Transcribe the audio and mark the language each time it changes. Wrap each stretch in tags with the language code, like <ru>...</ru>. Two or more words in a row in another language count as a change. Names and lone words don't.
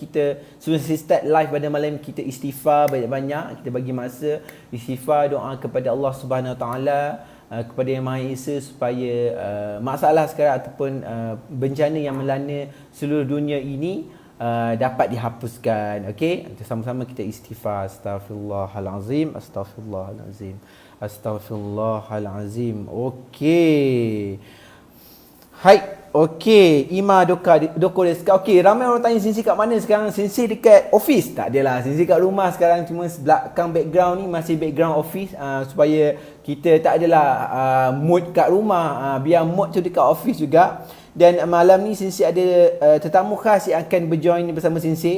<ms>Kita sebelum sensei start live pada malam ni, kita istighfar banyak-banyak, kita bagi masa istighfar, doa kepada</ms> <ar>الله سبحانه وتعالى,</ar> <ms>kepada Yang Maha Esa supaya masalah sekarang ataupun bencana yang melanda seluruh dunia ini dapat dihapuskan. Okey, sama-sama kita istighfar.</ms> <ar>أستغفر الله العظيم، أستغفر الله العظيم، أستغفر الله العظيم.</ar> <ms>Okey. Hai, okey.</ms> <ja>今どこですか?</ja> <ms>Okey, ramai orang tanya sensei kat mana sekarang? Sensei dekat office? Tak adalah, sensei kat rumah sekarang, cuma belakang background ni masih background office, supaya kita tak adalah mood kat rumah, biar mood tu dekat office juga. Dan malam ni sensei ada tetamu khas yang akan berjoin bersama sensei.</ms>